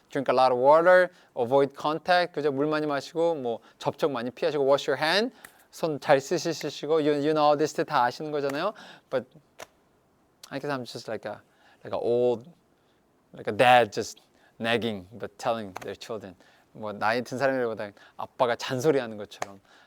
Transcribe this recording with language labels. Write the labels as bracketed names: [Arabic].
[English] drink a lot of water, avoid contact, 그죠? [Korean] 물 많이 마시고 뭐 접촉 많이 피하시고 [English] wash your hand, [Korean] 손 잘 씻으시고 [English] you know this [Korean] 다 아시는 거잖아요. [English] But I guess I'm just like a old like a dad just nagging but telling their children. [Korean] 뭐 나이 든 사람들보다 아빠가 잔소리하는 것처럼.